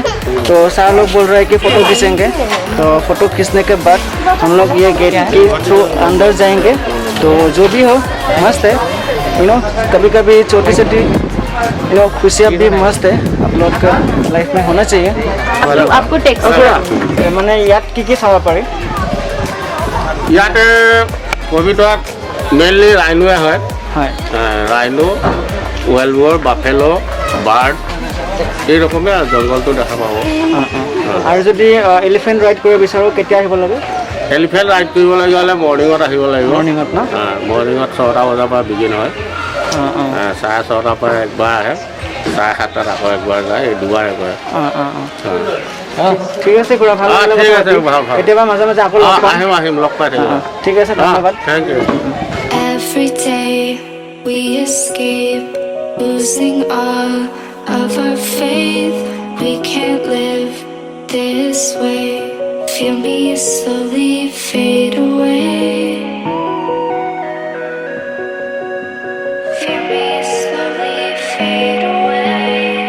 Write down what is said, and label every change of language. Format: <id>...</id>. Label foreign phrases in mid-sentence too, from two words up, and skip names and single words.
<hi>तो सर लोग बोल रहे हैं कि फ़ोटो खींचेंगे। तो फ़ोटो खींचने के बाद हम लोग ये गेट के थ्रू अंदर जाएंगे। तो जो भी हो, मस्त है। कभी कभी छोटी छोटी खुशियाँ भी मस्त है, आप लोग का लाइफ में होना चाहिए। आपको टेक्स्ट मैंने याद की चाह पारे</hi> <as>ইয়াতে পবিতৰাত মেইনলি ৰাইনোৱে হয়।</as> <en>rhino, wild boar, buffalo, bird,</en> <as>এই ৰকমে জংঘলটো দেখা পাব। আৰু যদি</as> <en>elephant ride</en> <as>কৰিব বিচাৰোঁ, কেতিয়া আহিব লাগে?</as> <en>elephant ride</en> <as>কৰিবলৈ হ'লে মৰ্ণিঙত আহিব লাগিব। মৰ্ণিঙত ন? মৰ্ণিঙত 6টা বজাৰ পৰা বিগিন হয়। 6:30 পৰা একবাৰ আহে, 7:30 আকৌ একবাৰ যায়, এই দুবাৰে কৰে। ঠিক আছে খুৰা, ভাল লাগিলে। ঠিক আছে, ভাল ভাল। কেতিয়াবা মাজে মাজে আকৌ লগ পাম। আহিম, লগ পাই থাকিব। ঠিক আছে, ধন্যবাদ।</as> <en>thank you. Every day we escape, losing all of our faith. We can't live this way. Feel me slowly fade away. Feel me slowly fade away.</en>